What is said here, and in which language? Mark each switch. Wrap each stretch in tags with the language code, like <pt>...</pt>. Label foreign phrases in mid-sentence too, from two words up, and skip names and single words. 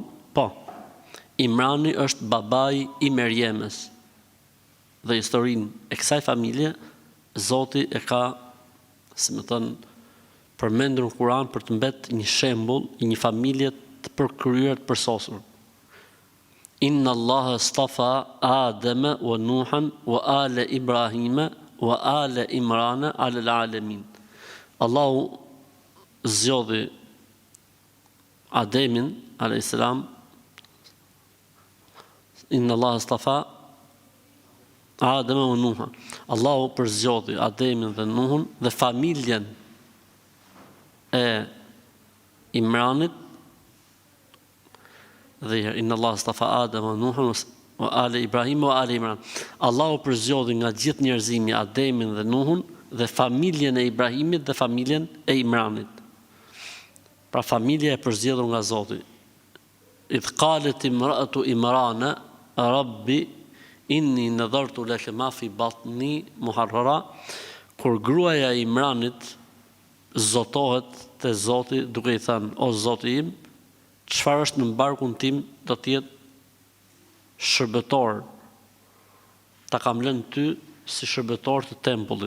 <sq>Po. Imrani është babai i Merjemes. Dhe historinë e kësaj familje Zoti e ka, si më thënë, përmendur në Kur'an për të mbetë një shembull i një familje të përkryer, të përsosur.</sq> <ar>إن الله اصطفى آدم ونوحا وآل إبراهيم وآل عمران على العالمين.</ar> <sq>Allahu zgjodhi Ademin</sq> <ar>عليه السلام. إن الله اصطفى آدم ونوحا.</ar> <sq>Allahu përzgjodhi Ademin dhe Nuhun dhe familjen e Imranit dhe</sq> <ar>إن الله اصطفى آدم ونوحا وآل إبراهيم وآل عمران.</ar> <sq>Allahu përzgjodhi nga gjithë njerëzimi Ademin dhe Nuhun dhe familjen e Ibrahimit dhe familjen e Imranit. Pra familja e përzgjedhur nga Zoti.</sq> <ar>إذ قالت امرأة عمران رب إني نذرت لك ما في بطني محررا,</ar> <sq>kur gruaja e Imranit zotohet te Zoti duke i thënë: o Zoti im, çfarë është në barkun tim do të jetë shërbëtor. Ta kam lënë ty si shërbëtor të tempullit.</sq>